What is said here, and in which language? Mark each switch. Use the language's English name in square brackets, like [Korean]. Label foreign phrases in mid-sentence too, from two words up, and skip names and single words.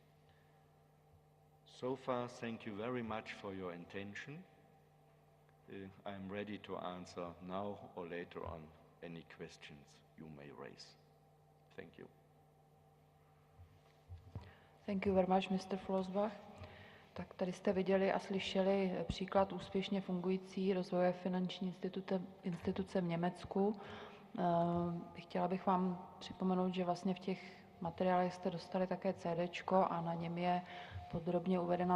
[English] So far, thank you very much for your attention. I'm ready to answer now or later on any questions you may raise. Thank you. Thank you very much, Mr. Flossbach. [Czech] Tak tady jste viděli a slyšeli příklad úspěšně fungující rozvoje finanční instituce v Německu. Chtěla bych vám připomenout, že vlastně v těch materiálech jste dostali také CDčko a na něm je podrobně uvedena